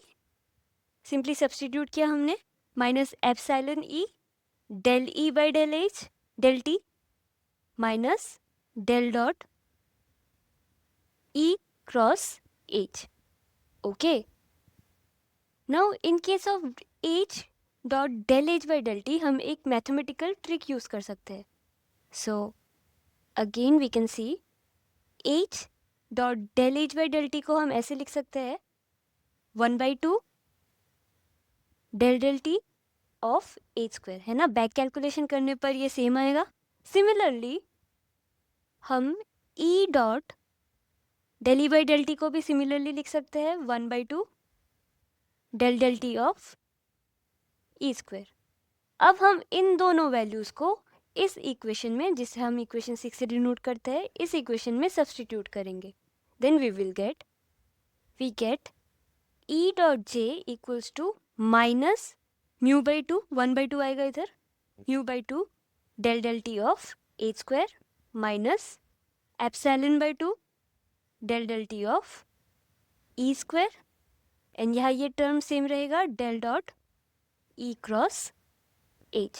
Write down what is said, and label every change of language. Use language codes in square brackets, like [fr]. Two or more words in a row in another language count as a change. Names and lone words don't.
[en] Simply substitute [hi] किया हमने, [en] minus epsilon E del E by del H del T minus del dot E cross H. Okay. Now in case of H dot del H by del T, [hi] हम एक mathematical trick use कर सकते हैं. [en] So again we can see H dot del H by del T [hi] को हम ऐसे लिख सकते हैं [en] 1/2 del del T of H square, [hi] है ना. [en] back calculation [hi] करने पर ये सेम आएगा. सिमिलरली हम [en] E dot del E by del T [hi] को भी सिमिलरली लिख सकते हैं 1/2 [en] del del T of E square. [hi] अब हम इन दोनों वैल्यूज़ को इस इक्वेशन में, जिसे हम इक्वेशन 6 से डिनोट करते हैं, इस इक्वेशन में सब्सटीट्यूट करेंगे. [en] then we get E dot J equals to minus mu by 2, 1/2 [hi] आएगा इधर, [en] mu by 2 del del T of H square minus epsilon by 2 del del T of E square, and [hi] यहाँ ये टर्म सेम रहेगा [en] del dot E cross H.